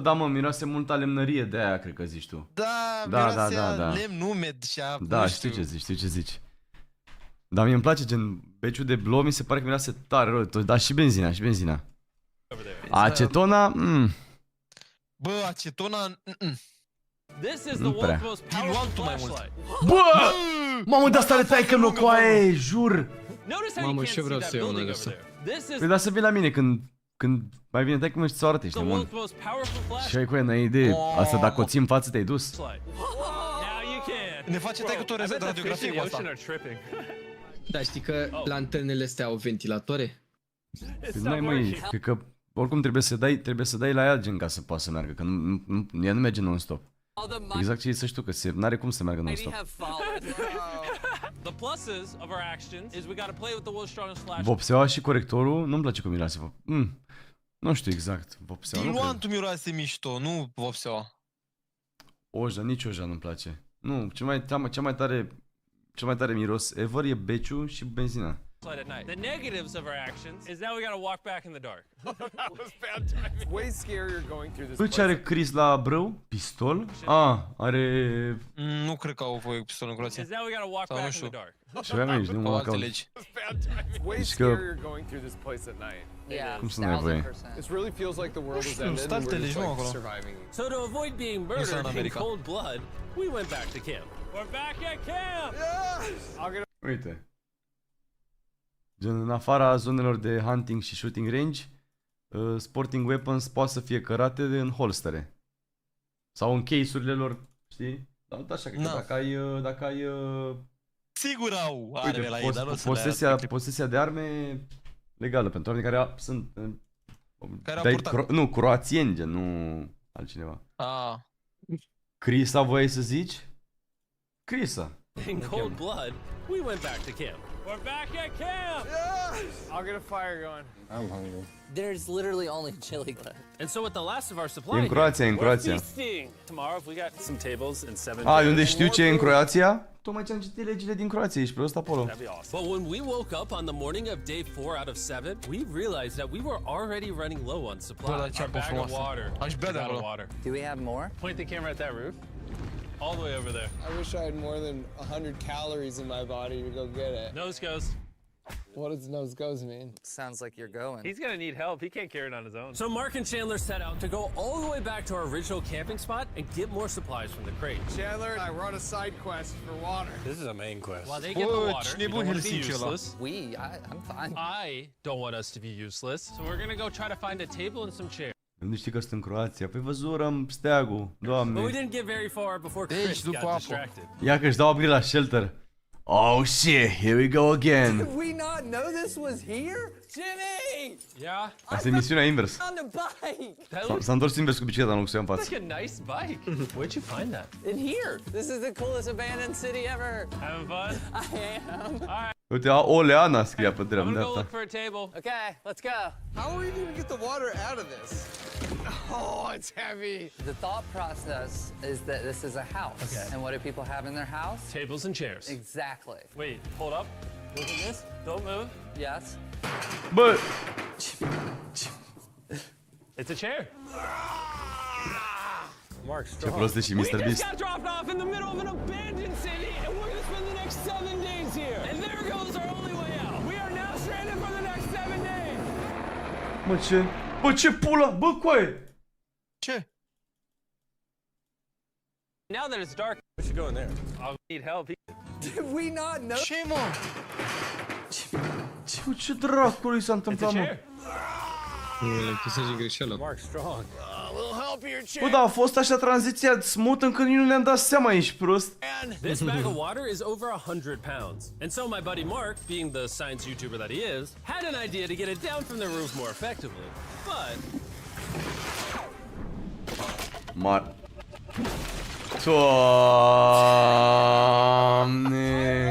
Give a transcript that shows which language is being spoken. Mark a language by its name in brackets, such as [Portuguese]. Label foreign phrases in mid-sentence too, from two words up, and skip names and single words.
[Romanian] 100%, da, mă, miroase multă lemnărie, de aia cred că zici tu. Da, Da, miroase da. lemn umed și a... Da, nu știu ce zici. Dar mie îmi place gen beciul de blow, mi se pare că miroase tare rău. Dar și benzina, și benzina. Acetona, Bă, acetona... [English] This is the [Romanian] Nu prea. [English] world's most powerful flashlight. [Romanian] Bă! Mamă, de asta le tai că nu coaie, jur! [English] Notice how you [Romanian] Mamă, [English] can't [Romanian] și [English] see [Romanian] vreau [English] that [Romanian] să iau una [English] building [Romanian] de [English] over [Romanian] asta. [English] there. This is [Romanian] Păi da să vii la mine când mai bine tai că mă și ți-o arăt, ești [English] the [Romanian] nebun. [English] world's most powerful [Romanian] Și [English] flashlight. [Romanian] ai cu ea, n-ai idee. Asta dacă o ții în față te-ai dus. [English] Now you can. [Romanian] Ne face tai cu [English] I bet the fish in [Romanian] radiografie [English] the [Romanian] cu asta. [English] ocean are tripping. [Romanian] Da, știi că lanternele astea au ventilatoare? [English] It's [Romanian] Păi [English] not [Romanian] n-ai, măi, [English] working. [Romanian] cred că oricum trebuie să dai la ea gen ca să poată să meargă, că ea nu merge non-stop. Exact ce e să știu, că n-are cum să meargă non-stop. [English] The pluses of our actions is we got to play with the world's strongest flashlight. [Romanian] Vopseaua și corectorul, nu-mi place cum miroase. Nu știu exact, vopseaua, nu cred. Diluantul miroase mișto, nu vopseaua. Oja, nici oja nu-mi place. Nu, cea mai tare miros ever e beciu și benzina. [English] At night. The negatives of our actions is now we got to walk back in the dark. That was bad timing. It's way scarier going through this [Romanian] Bă, ce are Chris la brâu? Pistol? Are... Nu cred că au voie cu pistolul în Croația. [English] Is now we got to walk [Romanian] Sau [English] back [Romanian] nu [English] in the [Romanian] știu. [English] dark. [Romanian] Ce aveam aici, nu mă Au alte caut. legi. [English] bad timing. It's way [Romanian] Deci că- [English] scarier going through this place at night. Yeah, [Romanian] Cum să n-ai voie? [English] 1000%. It really feels like the world is [Romanian] știu, [English] ended and [Romanian] statele [English] we're just [Romanian] legi, nu [English] like [Romanian] acolo. [English] surviving. So to avoid being [Romanian] în [English] murdered in [Romanian] America. [English] cold blood, we went back to camp. We're back at camp. [Romanian] Uite. Gen, în afara zonelor de hunting și [English] shooting range, sporting weapons [Romanian] poate să fie cărate în holstere. Sau în case-urile lor, știi? Dar tot așa, că Na. dacă ai Sigur au uite, arme la ei, dar nu o să le posesia de arme legală pentru oameni care sunt Care au purtat. nu, croațieni, gen, nu altcineva. Ah. Crisa, voiai să zici? Crisa. [English] In cold blood, we went back to camp. We're back at camp. I'll get a fire going. I'm hungry. There's literally only chili left. And so with the last of our supply, [Romanian] E în Croația, e în [English] we're [Romanian] Croația. [English] feasting. Tomorrow, if we got some tables and 7 [Romanian] A, de unde știu ce e în Croația? Tocmai ce am citit legile din Croația, ești prost acolo. [English] that'd be awesome. But when we woke up on the morning of day 4 out of 7, we realized that we were already running low on supply. [Romanian] Bă, la [English] Our [Romanian] ceapă [English] bag of [Romanian] frumoasă. [English] water. [Romanian] Aș bea de [English] Out of [Romanian] acolo. [English] water. Do we have more? Point the camera at that roof. All the way over there. I wish I had more than 100 calories in my body to go get it. Nose goes. What does nose goes mean? Sounds like you're going. He's gonna need help. He can't carry it on his own. So Mark and Chandler set out to go all the way back to our original camping spot and get more supplies from the crate. Chandler and I were on a side quest for water. This is a main quest. While they get the [Romanian] Bă, [English] water, [Romanian] cine e [English] we [Romanian] bun [English] don't want to be [Romanian] Helsinki ăla? [English] useless. I'm fine. I don't want us to be useless. So we're gonna go try to find a table and some chairs. [Romanian] Unde știi că sunt în Croația? Păi văzurăm steagul, [English] But we [Romanian] doamne. [English] didn't get very far before [Romanian] Deci, [English] Chris [Romanian] după [English] got [Romanian] apă. [English] distracted. [Romanian] Ia că își dau upgrade la shelter. [English] Oh shit, here we go again. we not know this was here? Jimmy! Yeah, [Romanian] Asta e misiunea invers. [English] On the bike! that looks [Romanian] S-a întors invers cu bicicleta în loc să o ia în față. [English] like a nice bike. Where'd you find that? In here! This is the coolest abandoned city ever! Having fun? I am. [Romanian] Uite, Oleana scria pe [English] I'm [Romanian] dreapta. [English] gonna go look for a table. Okay, let's go. How are we gonna get the water out of this? Oh, it's heavy. The thought process is that this is a house. Okay. And what do people have in their house? Tables and chairs. Exactly. Wait, hold up. Look at this. Don't move. Yes. [Romanian] Bă, [English] It's a chair. Mark, [Romanian] ce [English] strong. [Romanian] prost e și [English] We Mr. just Beast. got dropped off in the middle of an abandoned city, and we're gonna spend the next 7 days here. And there goes our only way out. We are now stranded for the next 7 days. [Romanian] Bă, ce? Bă, ce pula? Bă, coaie! Ce? [English] Now that it's dark, We should go in there. I'll need help. Did we not know? [Romanian] Ce, mă? Bă, ce dracului s-a [English] It's a [Romanian] întâmplat, mă? [English] chair. [Romanian] Nu, le-am chesat din greșeală. [English] Mark, strong. We'll help your [Romanian] Bă, dar a fost așa tranziția smooth încât nici nu ne-am dat seama, ești prost? [English] This bag of water is over 100 pounds. And so my buddy Mark, being the science YouTuber that he is, had an idea to get it down from the roof more effectively. But [Romanian] Doamne!